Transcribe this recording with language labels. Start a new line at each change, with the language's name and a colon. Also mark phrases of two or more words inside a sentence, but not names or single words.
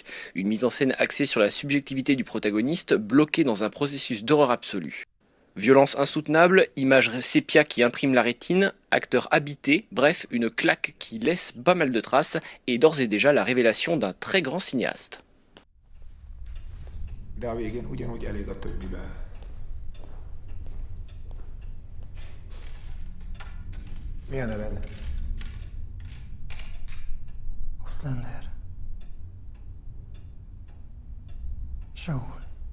French: Une mise en scène axée sur la subjectivité du protagoniste, bloqué dans un processus d'horreur absolue. Violence insoutenable, images sépia qui impriment la rétine, acteurs habités, bref, une claque qui laisse pas mal de traces et d'ores et déjà la révélation d'un très grand cinéaste.
Hungarian: De a végén ugyanúgy elég a többibe. Mi a neved? Oszlander. Saul.